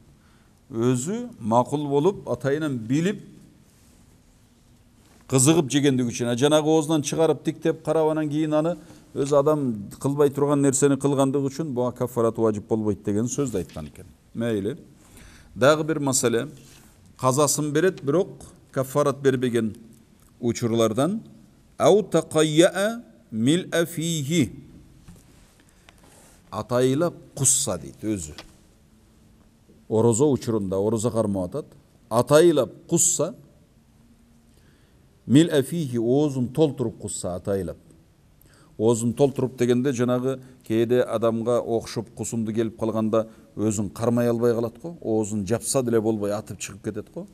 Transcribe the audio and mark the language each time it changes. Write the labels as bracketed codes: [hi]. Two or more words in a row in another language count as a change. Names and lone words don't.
[ky] Өзү макул болуп, атайынан билип, кызыгып жегендиги үчүн, жанагы оозунан чыгарып тиктеп карап анан кийин аны өзү адам кылбай турган нерсени кылгандыгы үчүн буга кафарат важип болбойт деген сөздү айткан экен. Мейли. Дагы бир маселе, казасын берет, бирок кафарат бербеген учурлардан [ar] أو تقيأ ملء فيه, [ky] атайлап кусса дейт өзү. Орозо учурунда, орозо кармап атат, атайлап кусса, [ar] ملء فيه, [ky] оозун толтуруп кусса, атайлап. Оозун толтуруп дегенде жанагы кээде адамга окшоп кусумду келип калганда өзүн кармай албай калат го, оозун жапса деле болбой атып чыгып кетет го.